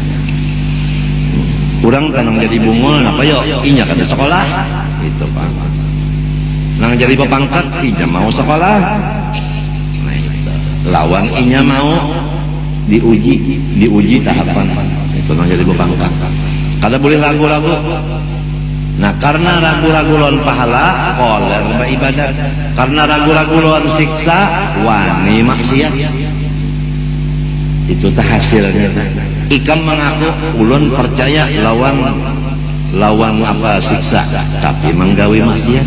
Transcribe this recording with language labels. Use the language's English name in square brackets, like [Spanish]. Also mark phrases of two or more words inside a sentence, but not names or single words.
[Banjar] Orang tanang jadi bungul, apa yo? Inya kada sekolah, itu pak. Nang jadi pepangkat, inya mau sekolah. Nah, itu. Lawan inya mau diuji tahapan. Itu nang jadi pepangkat. Kada boleh ragu-ragu. Nah, karena ragu-ragu lawan pahala, koler beribadat. Karena ragu-ragu lawan siksa, wani maksiat. Itu tah hasilnya. Ikam mengaku ulun percaya lawan apa siksa, tapi menggawi maksiat.